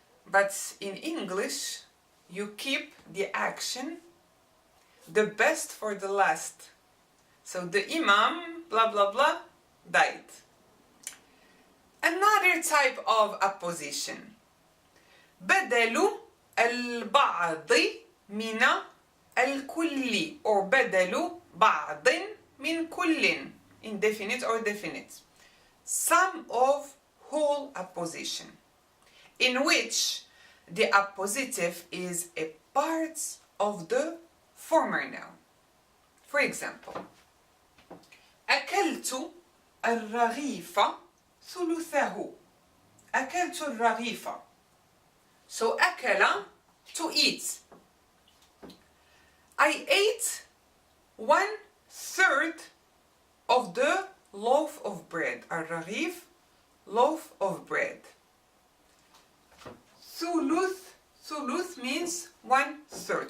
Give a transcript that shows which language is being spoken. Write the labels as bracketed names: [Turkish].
[English] But in English you keep the action, the best for the last. So the imam blah blah blah died. Another type of apposition, [Arabic] بدل البعض من الكل or بدل بعض من كل [English] indefinite or definite. Some of whole apposition, in which the appositive is a part of the former noun. For example, [Arabic] أكلت الرغيف ثلثه. أكلت الرغيف. [English] So أكل, to eat. I ate 1/3 of the loaf of bread. الرغيف, loaf of bread. ثلث means 1/3.